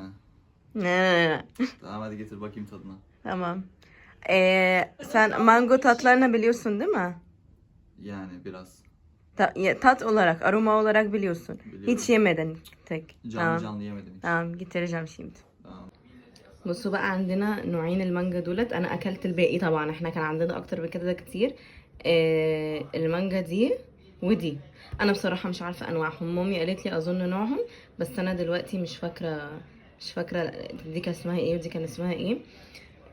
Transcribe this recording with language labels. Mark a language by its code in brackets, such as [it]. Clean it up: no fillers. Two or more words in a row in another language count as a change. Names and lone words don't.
[tr] Ne? Tamam hadi getir bakayım tadına. Tamam. Sen mango tatlarını biliyorsun değil mi? Yani biraz. Tat olarak, aroma olarak biliyorsun. Biliyorum. Hiç yemedin tek. Canlı tamam. yemedim hiç. tamam getireceğim şimdi. Tamam. [ar] بصوا بقى عندنا نوعين المانجا دولت. انا اكلت الباقي طبعا، احنا كان عندنا اكتر من كده كتير. المانجا دي ودي انا بصراحه مش عارفه انواعهم، مامي قالت لي اظن نوعهم، بس انا دلوقتي مش فاكره دي كان اسمها ايه ودي كان اسمها ايه.